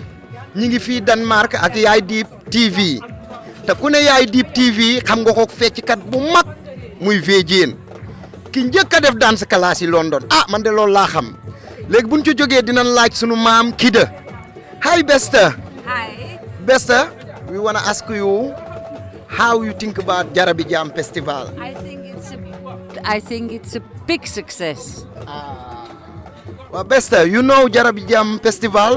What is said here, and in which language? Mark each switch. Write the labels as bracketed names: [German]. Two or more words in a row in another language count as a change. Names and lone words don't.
[Wolof] ñi ngi fii Denmark ak Yaye Deep TV te ku ne Yaye Deep TV xam nga ko fecckat bu mag muy Véjeen ki njëkk a def [English] dance class [Wolof] yi London man de loolu laa xam léegi buñ ci jógee dinañ laaj sunu maam Kida. [English] Hi Besta. Hi. Besta, we want to ask you how you think about Diaraby Jam Festival. I think it's a big success. Well, Besta, you know Diaraby Jam Festival?